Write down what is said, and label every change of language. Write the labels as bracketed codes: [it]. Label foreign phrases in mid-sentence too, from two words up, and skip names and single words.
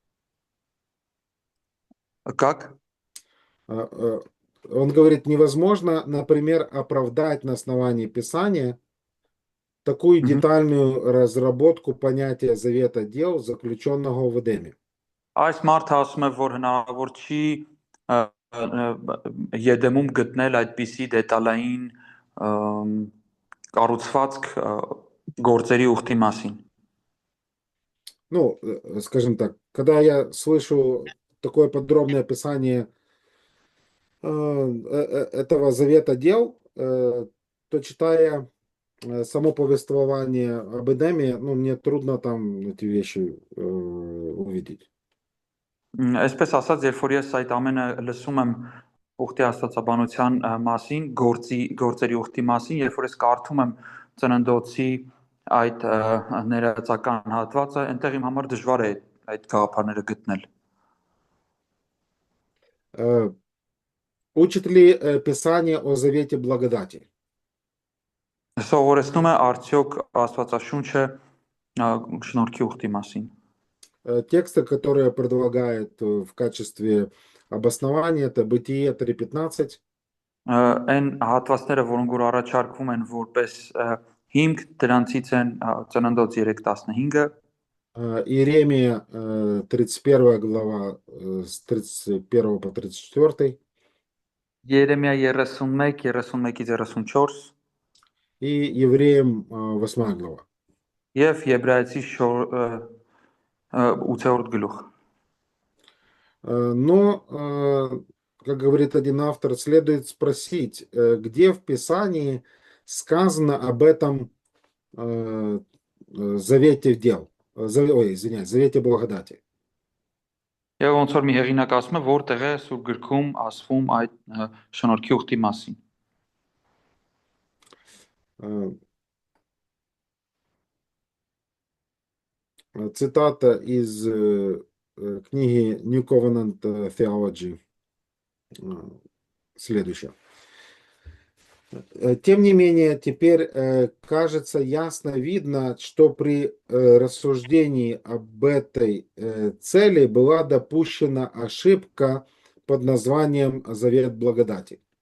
[ru] Как? А, Он говорит, невозможно, например, оправдать на основании Писания такую Мгм. детальную разработку понятия завета дел, заключенного в Эдеме. [hy] Այս մարդը ասում է, որ հնարավոր չի ը, Եդեմում գտնել այդպիսի դետալային կառուցվածք գործերի ուխտի մասին։ [ru] Ну, скажем так, когда я слышу такое подробное описание этого завета дел, то читая само повествование об Эдеме, ну, мне трудно там эти вещи увидеть. [hy] Այսպես ասած, երբ որ ես այդ ամենը լսում եմ ուխտի աստվածաբանության մասին, գործերի ուխտի մասին, երբ որ ես կարդում եմ ծննդոցի այդ ներածական հատվածը, այնտեղ իմ համար դժվար է այդ գաղափարները գտնել։ [ru] Э, Учит ли Писание о завете благодати? [hy] Սովորեցնում է արդյոք Աստվածաշունչը շնորհքի ուխտի մասին։ [ru] Тексты, которые предлагает в качестве обоснования, это Бытие 3:15, [hy] Այն հատվածները, որոնք որ առաջարկվում են որպես հիմք, դրանցից են ծննդոց 3:15, [ru] Иеремия 31 глава с 31 по 34 [hy] Երեմիա 31, 31-ից 34 [ru] и Евреям 8 глава. [hy] եւ Եբրայեցի 8-րդ գլուխ։ [ru] Но, как говорит один автор, следует спросить, где в Писании сказано об этом завете дел, извиняюсь, завете благодати. [hy] Եվ ոնց որ մի հեղինակ ասում է, որտեղ է Սուրբ գրքում ասվում այդ շնորհքի ուխտի մասին։ [ru] Цитата из книги New Covenant Theology следующая. Тем не менее, теперь кажется ясно видно, что при рассуждении об этой цели была допущена ошибка под названием Завет благодати.